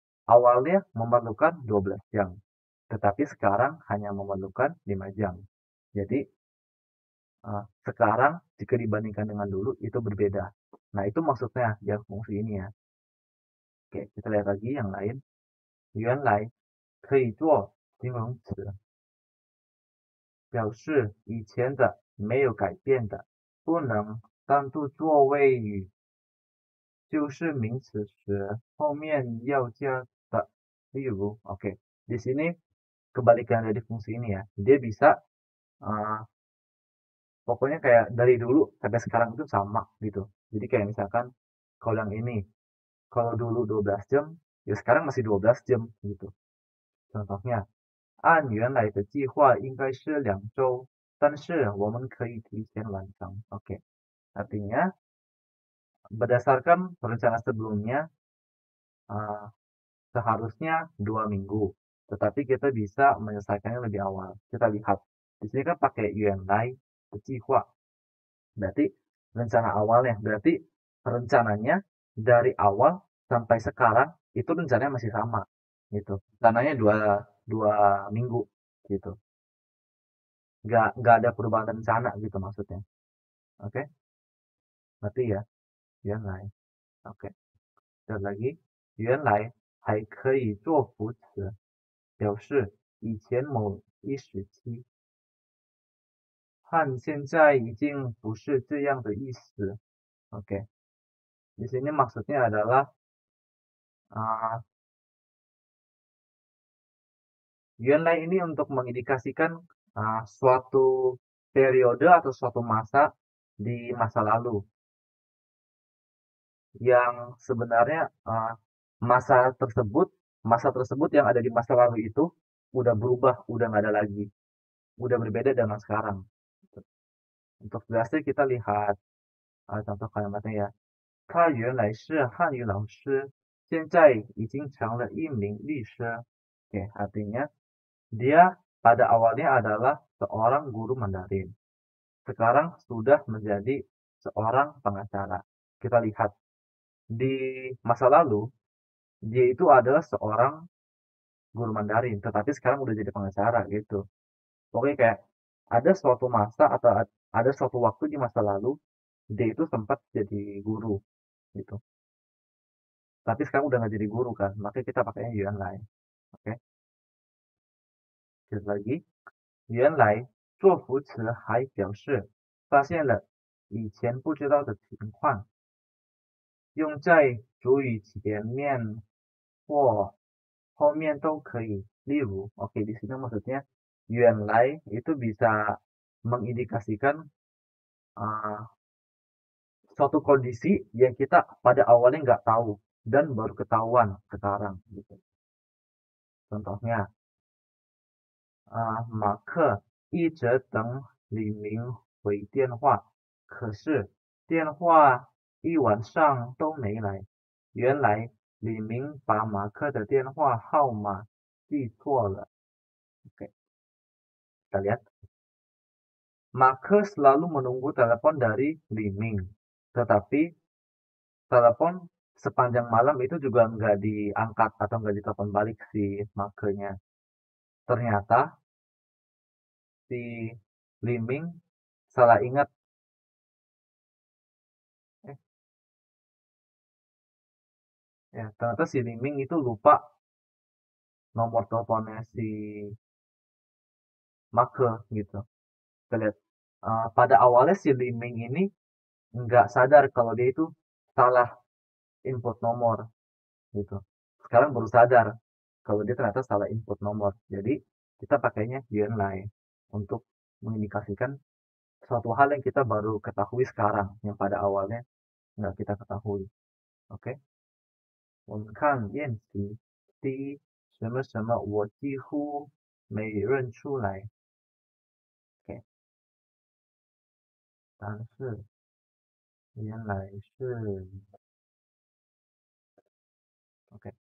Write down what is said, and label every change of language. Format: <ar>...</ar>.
<id>Awalnya memerlukan 12 jam. Tetapi sekarang hanya memerlukan 5 jam. Jadi sekarang jika dibandingkan dengan dulu itu berbeda. Nah, itu maksudnya yang fungsi ini ya. Oke, kita lihat lagi yang lain.</id> <zh>原来可以做形容词，表示以前的没有改变的，不能单独作谓语，就是名词时后面要加的。例如,</zh> <id>oke, di sini kebalikan dari fungsi ini ya. Dia bisa pokoknya kayak dari dulu sampai sekarang itu sama gitu. Jadi kayak misalkan kalau yang ini, kalau dulu 12 jam, ya sekarang masih 12 jam gitu. Contohnya,</id> <zh>按原来的计划应该是2周，但是我们可以提前完成.</zh> <id>Oke. Artinya, berdasarkan rencana sebelumnya, seharusnya 2 minggu. Tetapi kita bisa menyelesaikannya lebih awal. Kita lihat. Di sini kan pakai</id> <zh>原来的计划.</zh> <id>Berarti rencana awalnya. Berarti rencananya dari awal sampai sekarang itu rencananya masih sama. Gitu. Rencananya 2 minggu. Gitu. Nggak ada perubahan rencana gitu maksudnya. Oke. Berarti ya. 原来.Oke. Lihat lagi.</id> <zh>原来还可以做副词，表示以前某一时期，和现在已经不是这样的意思.</zh> <id>Oke. Di sini maksudnya adalah 原来 ini untuk mengindikasikan suatu periode atau suatu masa di masa lalu. Yang sebenarnya masa tersebut yang ada di masa lalu itu udah berubah, udah nggak ada lagi, udah berbeda dengan sekarang. Untuk jelasnya kita lihat contoh kalimatnya ya.</id> <zh>他原来是汉语老师，现在已经成了一名律师.</zh> <id>Oke, artinya dia pada awalnya adalah seorang guru Mandarin. Sekarang sudah menjadi seorang pengacara. Kita lihat di masa lalu dia itu adalah seorang guru Mandarin, tetapi sekarang udah jadi pengacara gitu. Pokoknya kayak ada suatu masa atau ada suatu waktu di masa lalu dia itu sempat jadi guru gitu. Tapi sekarang udah nggak jadi guru kan, makanya kita pakainya 原来.Oke. Lihat lagi.</id> <zh>原来做副词还表示发现了以前不知道的情况，用在主语前面或后面都可以. 例如,</zh> <id>oke, di sini maksudnya 原来 itu bisa mengindikasikan suatu kondisi yang kita pada awalnya nggak tahu dan baru ketahuan sekarang gitu.</id> <zh>Contohnya, 马克一直等李明回电话，可是电话一晚上都没来。原来李明把马克的电话号码记错了.</zh> <id>Oke, kita lihat. Mark selalu menunggu telepon dari Li Ming, tetapi telepon sepanjang malam itu juga nggak diangkat atau nggak ditelepon balik si Mark-nya. Ternyata si Li Ming salah ingat. Ternyata si Li Ming itu lupa nomor teleponnya si Mark gitu. Kita lihat. Pada awalnya si Li Ming ini nggak sadar kalau dia itu salah input nomor gitu. Sekarang baru sadar kalau dia ternyata salah input nomor. Jadi kita pakainya 原来 untuk mengindikasikan suatu hal yang kita baru ketahui sekarang, yang pada awalnya nggak kita ketahui. Oke.</id> <zh>我们看练习第一，什么什么我几乎没认出来。OK，但是原来是 OK。</zh>